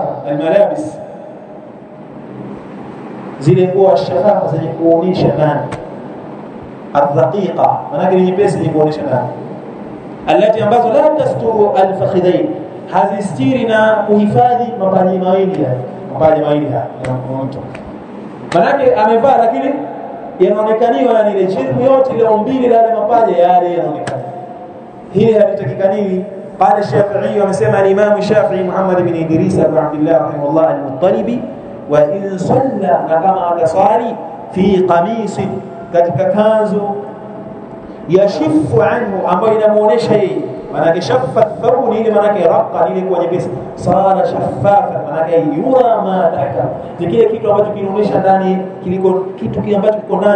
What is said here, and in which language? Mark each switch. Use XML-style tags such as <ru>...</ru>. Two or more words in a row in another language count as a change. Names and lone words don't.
<sw>Al-malabis, zile nguo ash-shafafa zenye kuonyesha ndani, adhaqiqa, maana ni nyepesi zenye kuonyesha ndani, alati ambazo</sw> <ar>لا تستر الفخذين,</ar> <sw>hazistiri na kuhifadhi mapaji mawili haya, mapaji mawili haya ya mtu. Manake amevaa lakini yanaonekaniwa na ile chini yote ile umbile la mapaja yale yanaonekana. Hili halitakikani. Qala Shafi'i, amesema al-Imam Shafi'i Muhammad ibn Idris Abu Abdullah rahimahullah al-Muttalibi,</sw> <ar>وإن صلى,</ar> <sw>na kama atasali</sw> <ar>في قميص,</ar> <sw>katika kanzu</sw> <ar>يشف عنه,</ar> <sw>ambayo inamuonesha yeye, maana</sw> <ar>شف ثوب</ar> <sw>ile, maana raqa ile kwa nyepesi, sala shaffafa, maana</sw> <ar>يرى ما تحت,</ar> <sw>ni kile kitu ambacho kinaonesha ndani, kiliko kitu kile ambacho kiko ndani.</sw>